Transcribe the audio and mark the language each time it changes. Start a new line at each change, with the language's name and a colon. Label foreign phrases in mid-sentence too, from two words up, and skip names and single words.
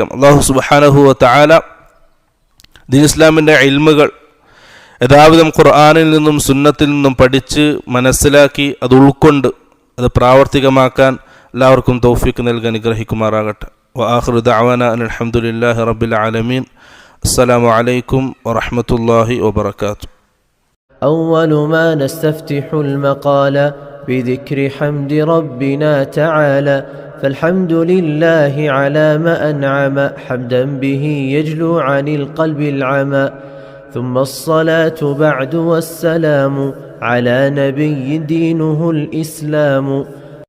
Arabic: الله سبحانه وتعالى
Malayalam: ദീൻ ഇസ്ലാമിൻ്റെ ഇൽമുകൾ യഥാവിധം ഖുർആനിൽ നിന്നും സുന്നത്തിൽ നിന്നും പഠിച്ച് മനസ്സിലാക്കി അത് ഉൾക്കൊണ്ട് അത് പ്രാവർത്തികമാക്കാൻ എല്ലാവർക്കും തൗഫീഖ് നൽകി അനുഗ്രഹിക്കുമാറാകട്ടെ.
Arabic: وآخر دعوانا أن الحمد لله رب العالمين. السلام عليكم ورحمة الله وبركاته. أول ما نستفتح المقال بذكر حمد ربنا تعالى فالحمد لله على ما أنعم حمدا به يجلو عن القلب العمى ثم الصلاة بعد والسلام على نبي دينه الإسلام